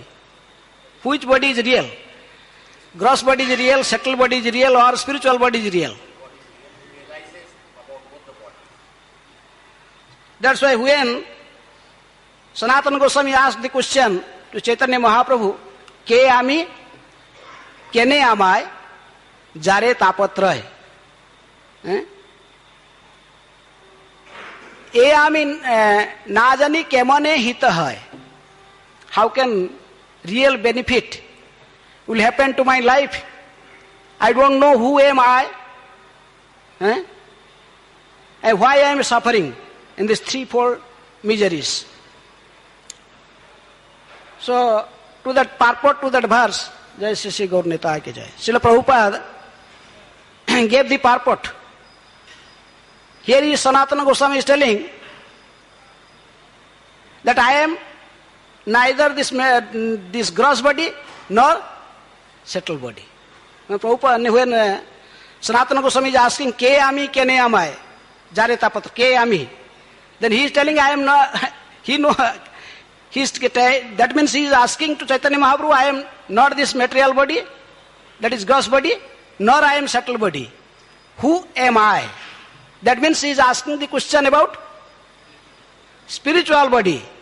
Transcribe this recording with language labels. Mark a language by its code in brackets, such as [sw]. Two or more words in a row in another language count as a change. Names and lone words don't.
[en] Which body is real? Gross body is real, subtle body is real, or spiritual body is real? That's why when Sanatana Goswami asked the question to Chaitanya Mahaprabhu, [bn] কে আমি, কেনে আমায় জারে তাপত্রয়. এ আমি না জানি কেমনে হিত হয়. [en] How can real benefit will happen to my life? I don't know who am I, and why I am suffering in these 3-4 miseries. So, to that purport, to that verse, [hi] जय श्री गौर निताई की जय, [en] Srila Prabhupada gave the purport. Here is Sanatana Goswami is telling that I am neither this gross body nor subtle body. Prabhupada, when Sanatana Goswami is asking, [bn] কে আমি, কেনে আমায় জারে তাপত্র, কে আমি, [en] then he is telling, I am not, that means he is asking to Chaitanya Mahaprabhu, I am not this material body, that is gross body, nor I am subtle body. Who am I? That means he is asking the question about spiritual body.